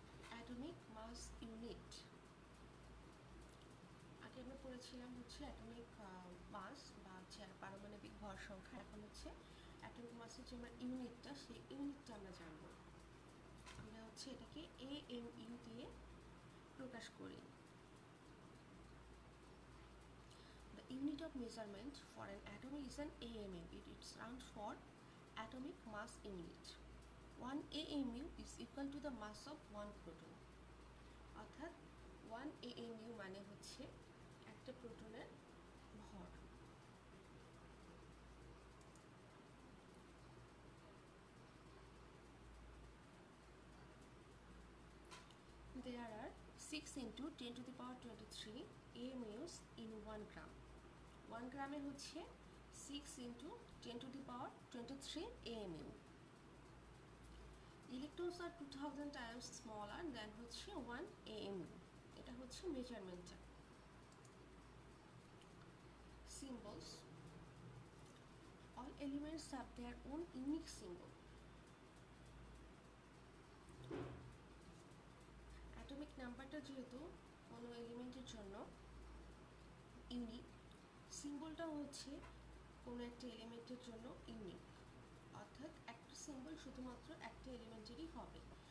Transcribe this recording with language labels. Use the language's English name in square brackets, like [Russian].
[Bangla] Atomic মাস unit, আগে আমরা পড়েছিলাম হচ্ছে অ্যাটমিক মাস বা হচ্ছে পারমাণবিক ভর সংখ্যা, এখন হচ্ছে অ্যাটমিক মাসের যে আমরা ইউনিটটা, সেই ইউনিটটা আমরা জানবো। আমরা হচ্ছে এটাকে AMU দিয়ে প্রকাশ করি। [English] The unit of measurement for an atom is an AMU. It stands for atomic mass unit. 1 AMU is equal to the mass of 1 proton. [Bangla] অর্থাৎ 1 AMU মানে হচ্ছে একটা প্রোটনের ভর। [English] There are 6 into 10 to the power 23 AMUs in 1 gram. [Bangla] 1 গ্রামে হচ্ছে [English] 6 into 10 to the power 23 AMU. Electrons are 2000 times smaller than হচ্ছে 1 AMU. [Bangla] এটা হচ্ছে মেজারমেন্টটা। [English] Symbols. All elements have their own unique symbol. [Bangla] Atomic নাম্বারটা যেহেতু কোনো এলিমেন্টের জন্য ইউনিক, সিম্বলটা হচ্ছে কোনো একটা এলিমেন্টের জন্য ইউনিক, অর্থাৎ একটা সিম্বল শুধুমাত্র একটা এলিমেন্টেরই হবে।